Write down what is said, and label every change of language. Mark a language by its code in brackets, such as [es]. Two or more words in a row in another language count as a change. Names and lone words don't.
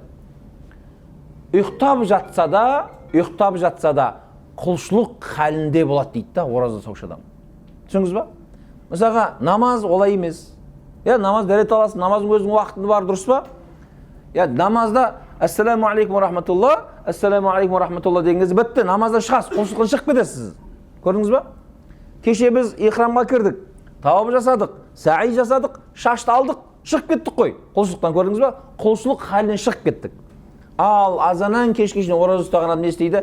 [kk] Ұйықтап жатса да құлшылық халінде болады дейді да, ораза ұстаушы адам. Түсіңіз ба? Мысалға, намаз олай емес. Намаз дәрет аласың, намаздың өзінің уақыты бар, дұрыс па? Намазда [ar] السلام عليكم ورحمة الله, السلام عليكم ورحمة الله [kk] деген кезде бітті, намаздан шығасыз, құлшылықтан шығып кетесіз. Көрдіңіз ба? Кеше біз ихрамға кірдік, тауап жасадық, саи жасадық, шашты алдық, шығып кеттік қой. Құлшылықтан, көрдіңіз ба? Құлшылық халінен шығып кеттік. Ал азаннан кешке шейін ораза ұстаған адам не істейді?